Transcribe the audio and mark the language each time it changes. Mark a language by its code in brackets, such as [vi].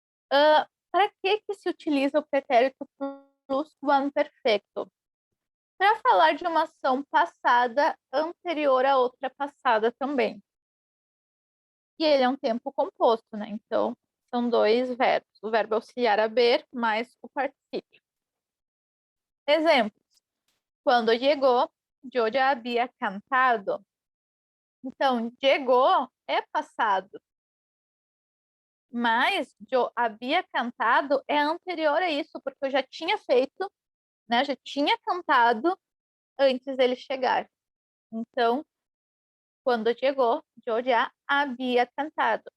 [pt] Para que se utiliza o pretérito pluscuamperfecto? Para falar de uma ação passada anterior a outra passada também. E ele é um tempo composto, né? Então, são dois verbos. O verbo auxiliar haber mais o particípio. Exemplos. [es] Quando llegó, yo ya había cantado. [pt] Então, llegó é passado. Mas eu havia cantado é anterior a isso, porque eu já tinha feito, né? Já tinha cantado antes dele chegar. Então, quando chegou, eu já havia cantado.